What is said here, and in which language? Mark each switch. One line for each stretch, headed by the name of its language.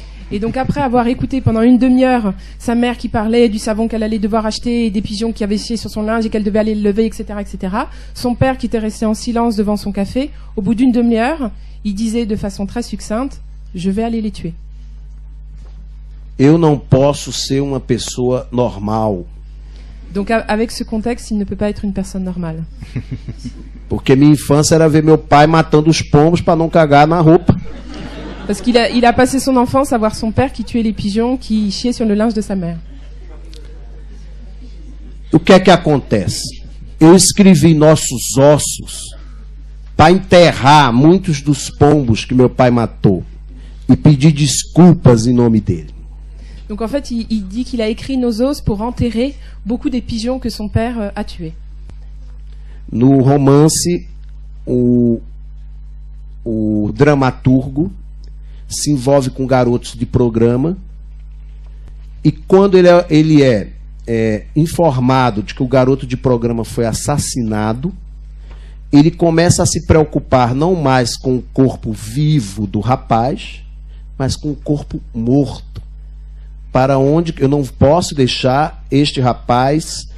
French: Et donc après avoir écouté pendant une demi-heure sa mère qui parlait du savon qu'elle allait devoir acheter et des pigeons qui avaient chié sur son linge et qu'elle devait aller le lever, etc., son père qui était resté en silence devant son café, au bout d'une demi-heure, il disait de façon très succincte, je vais aller les tuer.
Portuguese: Eu não posso ser uma pessoa normal.
French: Donc avec ce contexte, il ne peut pas être une personne normale.
Portuguese: Porque minha infância era ver meu pai matando os pombos para não cagar na roupa.
French: Parce qu'il a passé son enfance à voir son père qui tuait les pigeons, qui chiait sur le linge de sa mère.
Portuguese: O que é que acontece? Eu escrevi Nossos Ossos para enterrar muitos dos pombos que meu pai matou e pedir desculpas em nome dele.
French: Donc en fait, il dit qu'il a écrit Nos Os pour enterrer beaucoup des pigeons que son père a tués.
Portuguese: No romance, o dramaturgo se envolve com garotos de programa e quando ele é informado de que o garoto de programa foi assassinado, ele começa a se preocupar não mais com o corpo vivo do rapaz, mas com o corpo morto. Para onde eu não posso deixar este rapaz